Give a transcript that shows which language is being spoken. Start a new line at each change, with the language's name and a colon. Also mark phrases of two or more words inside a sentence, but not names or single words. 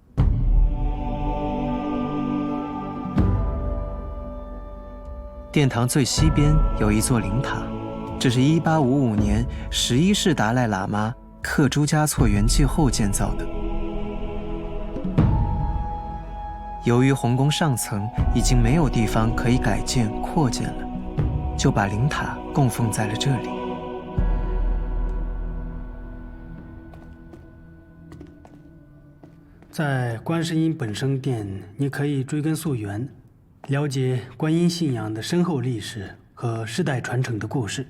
Chinese: 殿堂最西邊有一座靈塔，這是1855年11世達賴喇嘛克珠嘉措圓寂後建造的。由於洪宮上層已經沒有地方可以改建擴建了，就把靈塔供奉在了這裡。在觀世音本生殿，你可以追根溯源，了解觀音信仰的深厚歷史和世代傳承的故事。